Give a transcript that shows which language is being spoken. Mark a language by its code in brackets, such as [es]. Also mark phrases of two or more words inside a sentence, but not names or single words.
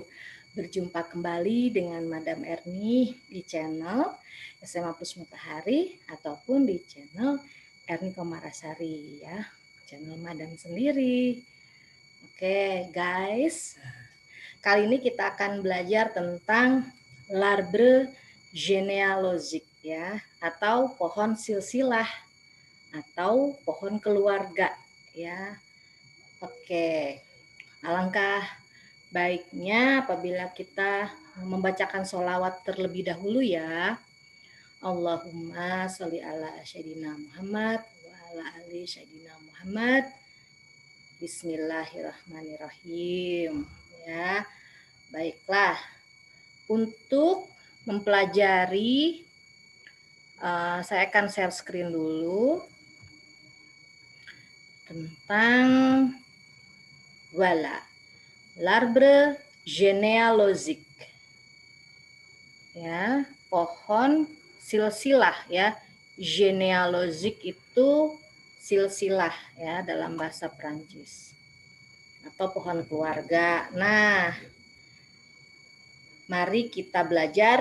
[id] Berjumpa kembali dengan Madam Erni di channel SMA Plus Matahari ataupun di channel Erni Komarasari ya, channel Madam sendiri. Oke guys, kali ini kita akan belajar tentang [fr] l'arbre généalogique [id] ya, atau pohon silsilah atau pohon keluarga ya. Oke, alangkah baiknya apabila kita membacakan sholawat terlebih dahulu ya. [ar] اللهم صل على سيدنا محمد وعلى آل سيدنا محمد. Bismillahirrahmanirrahim. [id] Ya, baiklah. Untuk mempelajari, saya akan share screen dulu tentang [fr] l'arbre généalogique [id] ya, pohon silsilah ya. Genealogique itu silsilah ya dalam bahasa Prancis atau pohon keluarga. Nah, mari kita belajar.